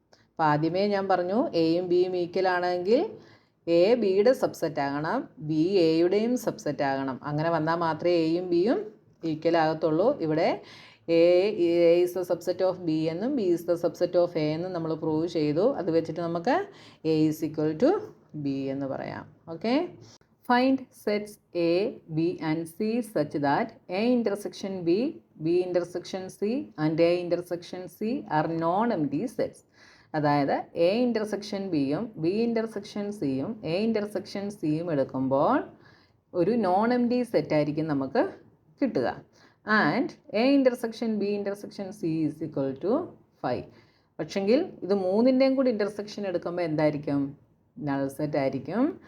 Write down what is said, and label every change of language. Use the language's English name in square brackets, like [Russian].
[Malayalam] അപ്പോൾ ആദ്യമേ ഞാൻ പറഞ്ഞു എയും ബിയും ഈക്വൽ ആണെങ്കിൽ എ ബിയുടെ സബ്സെറ്റ് ആകണം, ബി എയുടെയും സബ്സെറ്റ് ആകണം. അങ്ങനെ വന്നാൽ മാത്രമേ എയും ബിയും ഈക്വൽ ആകത്തുള്ളൂ. ഇവിടെ [English] A is the subset of B [Malayalam] എന്നും [English] B is the subset of A [Malayalam] എന്നും നമ്മൾ പ്രൂവ് ചെയ്തു. അത് വെച്ചിട്ട് നമുക്ക് [English] A is equal to B [Malayalam] എന്ന് പറയാം. [English] Okay. Find sets A, B and C such that A intersection B, B intersection C and A intersection C are non-empty sets. [Malayalam] അതായത് A intersection ബിയും ബി ഇൻ്റർസെക്ഷൻ സിയും A intersection സിയും എടുക്കുമ്പോൾ ഒരു non empty സെറ്റായിരിക്കും നമുക്ക് കിട്ടുക. [English] And A intersection B intersection C is equal to 5. [Malayalam] പക്ഷെങ്കിൽ ഇത് മൂന്നിൻ്റെയും കൂടി ഇൻ്റർസെക്ഷൻ എടുക്കുമ്പോൾ എന്തായിരിക്കും? നൾ സെറ്റ് ആയിരിക്കും.